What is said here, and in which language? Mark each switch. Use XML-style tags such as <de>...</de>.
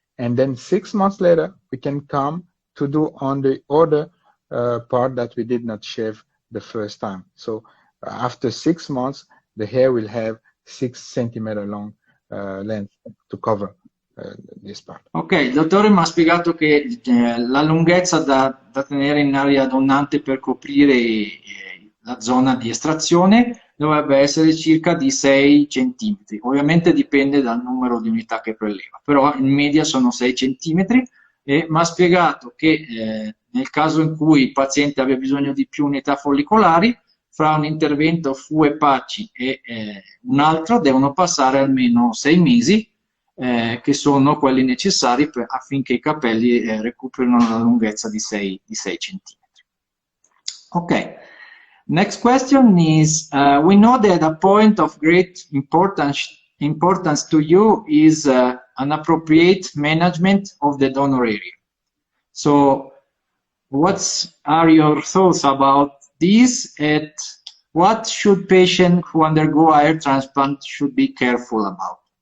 <en>And then 6 months later, we can come to do on the other part that we did not shave the first time. So after 6 months, the hair will have 6 centimeter long length to cover this part.</en> <it>Ok, il dottore mi ha spiegato che la lunghezza da tenere in area donante per coprire la zona di estrazione dovrebbe essere circa di 6 cm. Ovviamente dipende dal numero di unità che preleva, però in media sono 6 cm e mi ha spiegato che nel caso in cui il paziente abbia bisogno di più unità follicolari, fra un intervento FUE Patchy e un altro devono passare almeno 6 mesi, che sono quelli necessari affinché i capelli recuperino la lunghezza di 6 cm. Ok.</it> <en>Next question is, we know that a point of great importance to you is an appropriate management of the donor area. So, what are your thoughts about this, and what should patients who undergo hair transplant should be careful about?</en>